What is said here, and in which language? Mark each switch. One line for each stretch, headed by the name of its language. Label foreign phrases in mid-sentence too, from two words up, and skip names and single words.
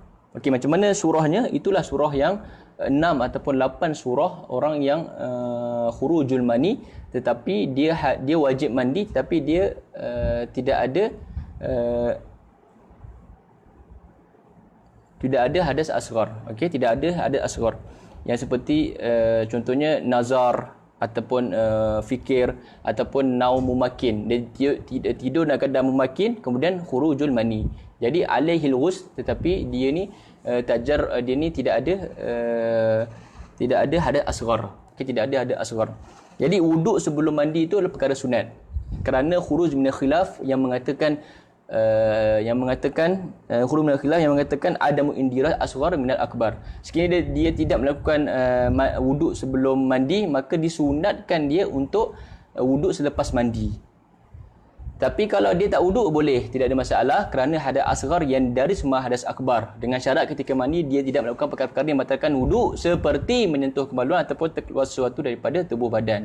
Malay: Okey, macam mana surahnya? Itulah surah yang 6 ataupun 8 surah orang yang
Arabic: خروج المني,
Malay: tetapi dia wajib mandi, tapi dia tidak ada hadas asghar. Okey, tidak ada hadas asghar. Yang seperti contohnya nazar ataupun fikir ataupun
Arabic: نوم ممكن.
Malay: Dia tidur dalam keadaan mumakin, kemudian
Arabic: خروج المني. Jadi عليه الغسل,
Malay: tetapi dia ni dia ni tidak ada hadas asghar. Okey, tidak ada hadas asghar. Jadi wuduk sebelum mandi itu adalah perkara sunat. Kerana
Arabic: خروج من خلاف
Malay: yang mengatakan
Arabic: خروج من خلاف
Malay: yang mengatakan
Arabic: عدم اندراس أصغر من الأكبر.
Malay: Sekiranya dia tidak melakukan wuduk sebelum mandi, maka disunatkan dia untuk wuduk selepas mandi. Tapi kalau dia tak wuduk boleh, tidak ada masalah, kerana hadas asghar yang dari semua hadas akbar. Dengan syarat ketika mandi dia tidak melakukan perkara-perkara yang membatalkan wuduk, seperti menyentuh kemaluan ataupun terkeluar sesuatu daripada tubuh badan.